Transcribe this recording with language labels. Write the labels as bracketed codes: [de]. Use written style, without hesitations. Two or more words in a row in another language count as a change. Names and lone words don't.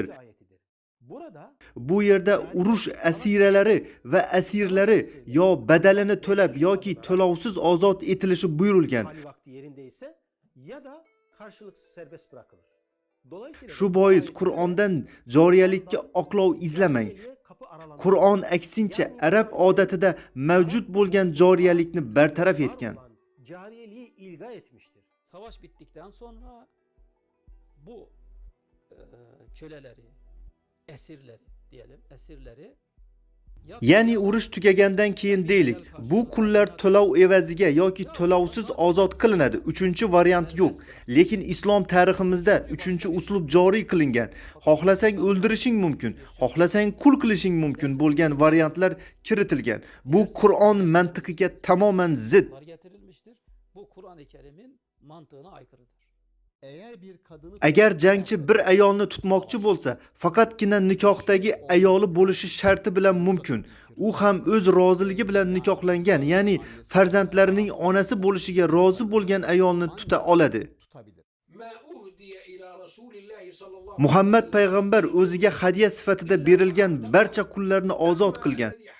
[uz] Bu yerda urush asiralari va asirlari yo badalini to'lab yoki to'lovsiz ozod etilishi buyurilgan. Shu bois Qur'ondan joriyalikka oqlov izlamang. Qur'on aksincha arab odatida mavjud bo'lgan joriyalikni bartaraf etgan. [tr] Savaş bittikten sonra bu köleleri, esirleri diyelim, esirleri [uz] Ya'ni urush tugagandan keyin deylik, bu qullar to'lov evaziga yoki to'lovsiz ozod qilinadi. 3-variant yo'q. Lekin islom tariximizda 3-uslub joriy qilingan. Xohlasang o'ldirishing mumkin, xohlasang qul qilishing mumkin bo'lgan variantlar kiritilgan. Bu Qur'on mantiqiga tamoman zid. [tr] getirilmiştir. Bu Kur'an-ı Kerim'in mantığına aykırıdır. [uz] Agar jangchi bir ayolni tutmoqchi bo'lsa, faqatgina nikohdagi ayoli bo'lishi sharti bilan mumkin. U ham o'z roziligi bilan nikohlangan, ya'ni farzandlarining onasi bo'lishiga rozi bo'lgan ayolni tuta oladi. Muhammad payg'ambar o'ziga hadiya sifatida berilgan barcha qullarni ozod qilgan.